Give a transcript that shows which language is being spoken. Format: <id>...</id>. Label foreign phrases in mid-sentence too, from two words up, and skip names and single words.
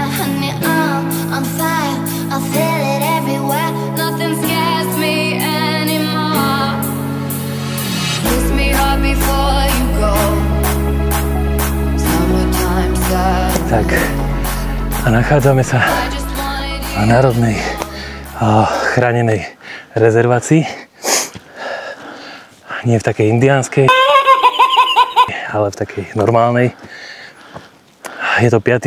<en>Honey, I'm on fire. I feel it everywhere. Nothing scares me anymore. Kiss me hard before you go. Summertime sad.</en> <sk>Tak, a nachádzame sa v národnej chránenej rezervácii. Nie v takej indiánskej, ale v takej normálnej. Je to 5.</sk>